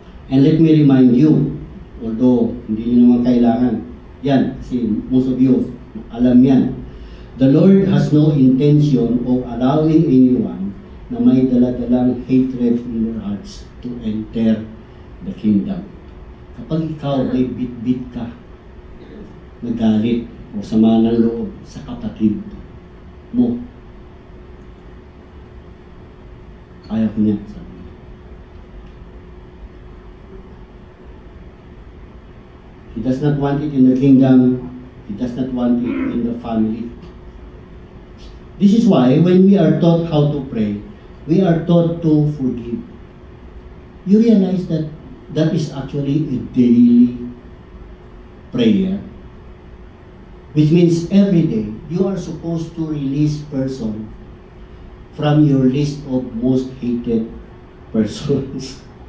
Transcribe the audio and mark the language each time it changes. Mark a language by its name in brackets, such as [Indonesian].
[English] And let me remind you, although [Filipino] hindi nyo naman kailangan, yan, kasi [English] most of you [Filipino] alam yan, [English] the Lord has no intention of allowing anyone [Filipino] na may daladalang [English] hatred in their hearts to enter the kingdom. [Filipino] Kapag ikaw ay bit-bit ka, nagalit o sama ng loob sa kapatid mo, ayaw ko niya. [English] He does not want it in the kingdom. He does not want it in the family. This is why when we are taught how to pray, we are taught to forgive. You realize that that is actually a daily prayer, which means every day you are supposed to release person from your list of most hated persons.